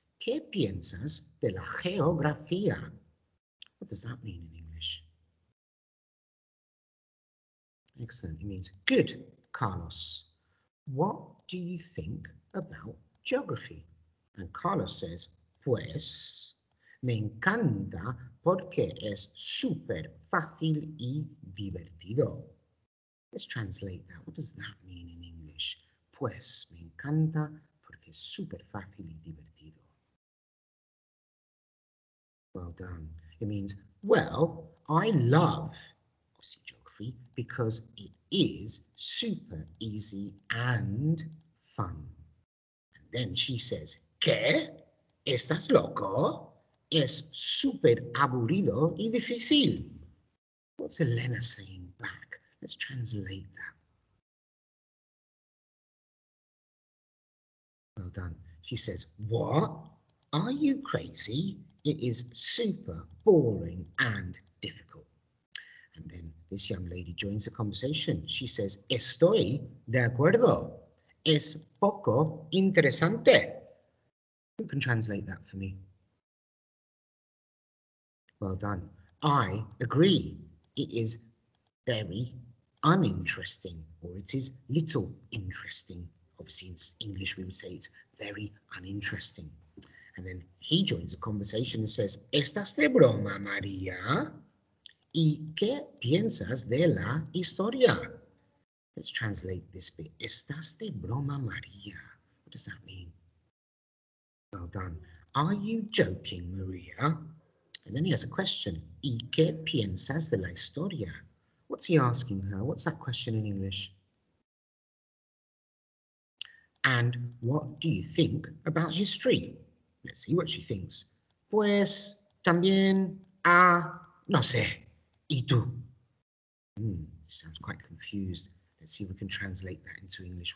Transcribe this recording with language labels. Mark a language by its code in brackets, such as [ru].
[es] ¿Qué piensas de la geografía? [en] What does that mean in English? Excellent. It means good, Carlos. What do you think about geography? And Carlos says, [es] pues, me encanta porque es súper fácil y divertido. [en] Let's translate that. What does that mean in English? [es] Pues, me encanta porque es súper fácil y divertido. [en] Well done. It means, well, I love, obviously, geography because it is super easy and fun. And then she says, [es] ¿qué? ¿Estás loco? Es súper aburrido y difícil. [en] What's Elena saying back? Let's translate that. Well done. She says, what? Are you crazy? It is super boring and difficult. And then this young lady joins the conversation. She says, [es] estoy de acuerdo. Es poco interesante. [en] Who can translate that for me? Well done. I agree. It is very uninteresting, or it is little interesting. Obviously, in English, we would say it's very uninteresting. And then he joins the conversation and says, [es] ¿Estás de broma, María? ¿Y qué piensas de la historia? [en] Let's translate this bit. [es] ¿Estás de broma, María? [en] What does that mean? Well done. Are you joking, Maria? And then he has a question. [es] ¿Y qué piensas de la historia? [en] What's he asking her? What's that question in English? And what do you think about history? Let's see what she thinks. [es] Pues también, no sé. ¿Y tú? [en] She sounds quite confused. Let's see if we can translate that into English.